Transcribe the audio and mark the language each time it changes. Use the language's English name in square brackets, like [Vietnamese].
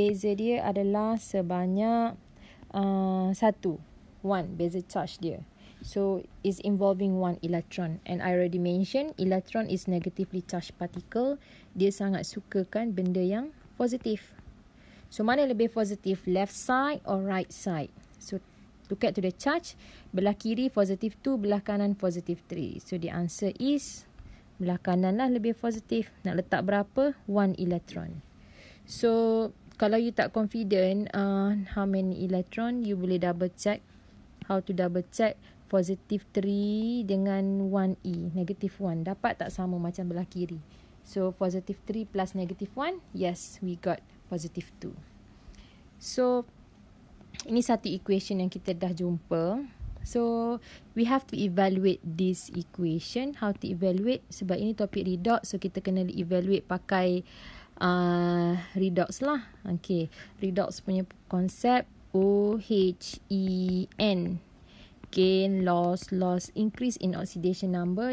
[Malay] Beza dia adalah sebanyak 1. 1 beza charge dia. [English] So is involving 1 electron. And I already mentioned electron is negatively charged particle. [Malay] Dia sangat sukakan benda yang positif. So mana lebih positif? [English] Left side or right side? So look at to the charge. [Malay] Belah kiri positif 2, belah kanan positif 3. [English] So the answer is [Malay] belah kanan lah lebih positif. Nak letak berapa? 1 electron. [English] So [Malay] kalau [English] you [Malay] tak [English] confident how many electron, you [Malay] boleh [English] double check. How to double check? [Malay] Positif 3 dengan 1E, negatif 1. Dapat tak sama macam belah kiri? So positif 3 plus negatif 1, [English] yes, we got [Malay] positif 2. So ini satu equation yang kita dah jumpa. [English] So we have to evaluate this equation. How to evaluate? [Malay] Sebab ini topik redox, so kita kena evaluate pakai redox lah. Okay, redox punya konsep OHEN. [English] Gain, loss, increase in oxidation number.